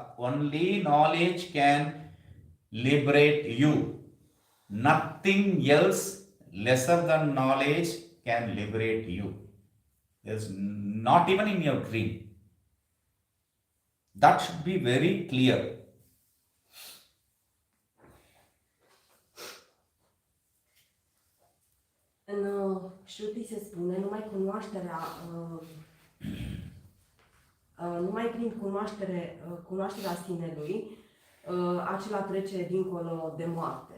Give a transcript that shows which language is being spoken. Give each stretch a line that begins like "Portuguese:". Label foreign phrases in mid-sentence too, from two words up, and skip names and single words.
English: Only knowledge can liberate you. Nothing else lesser than knowledge can liberate you. There is not even in your dream. That should be very clear.
Romanian: În Shruti se spune, numai prin cunoașterea sinelui, acela trece dincolo de moarte.